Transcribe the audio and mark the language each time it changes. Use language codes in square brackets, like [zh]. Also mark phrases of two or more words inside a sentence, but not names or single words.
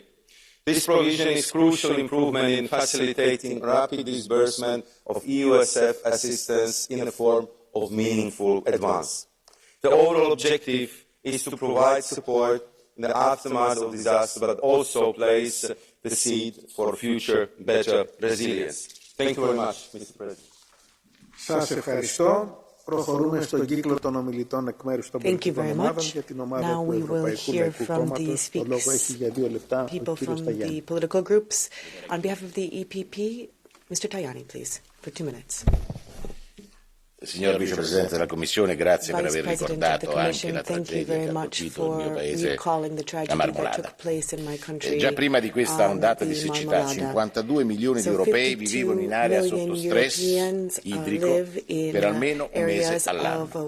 [en] This provision is a crucial improvement in facilitating rapid disbursement of EUSF assistance in the form of meaningful advance. The overall objective is to provide support in the aftermath of disaster, but also place the seed for future better resilience. Thank you very much, Mr. President. [el] Σας ευχαριστώ. Προχωρούμε στον κύκλο των ομιλητών εκ μέρους των πολιτικών ομάδων για την ομάδα του Ευρωπαϊκού Λαϊκού Κόμματος. Το λόγο έχει για 2 λεπτά ο κύριος Tajani. [en] Political groups. On behalf of the EPP, Mr. Tajani, please, for 2 minutes. [it] Signor Vicepresidente della Commissione, grazie per aver ricordato anche la tragedia che ha colpito il mio paese, la Marmolada. Già prima di questa ondata di siccità, 52 milioni di europei vivevano in area sotto stress idrico per almeno un mese all'anno.